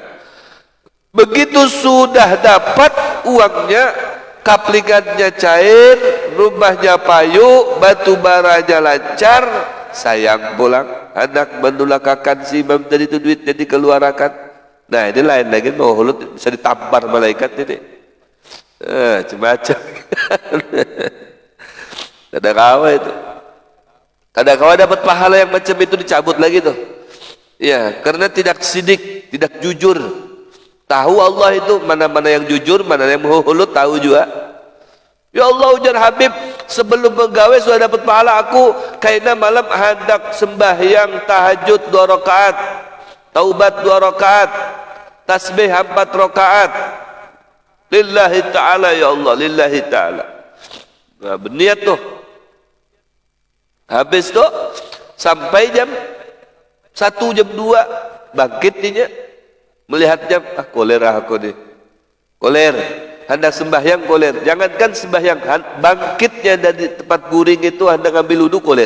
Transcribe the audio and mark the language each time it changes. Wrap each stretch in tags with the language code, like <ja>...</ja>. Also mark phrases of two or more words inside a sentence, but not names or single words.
<bjn>Begitu sudah dapat uangnya, kaplingannya cair, rumahnya payu, batu baranya lancar, sayang pulang, hendak menulakakan si imam tadi itu, duitnya dikeluarkan. Nah, ini lain lagi, mau hulut bisa ditampar malaikat ini.</bjn> <id>Macam-macam.</id> <bjn>Kadang kawa itu, kadang kawa dapat pahala yang macam itu dicabut lagi tuh.</bjn> <id>Ya, karena tidak sidik, tidak jujur.</id> <bjn>Tahu Allah itu mana-mana yang jujur, mana yang hulut, tahu juga.</bjn> <ar>Ya Allah,</ar> <bjn>ujar Habib, sebelum menggawe sudah dapat pahala aku.</bjn> <id>Karena malam hendak sembahyang tahajud 2 rakaat, taubat 2 rakaat, tasbih 4 rakaat.</id> <ar>Lillahi ta'ala ya Allah, lillahi ta'ala.</ar> <bjn>Nah, berniat tuh. Habis tuh sampai jam 1, jam 2 bangkit dia, melihat jam, koler aku nih, koler, hendak sembahyang koler. Jangankan sembahyang, bangkitnya dari tempat guring itu hendak ambil wudu koler.</bjn>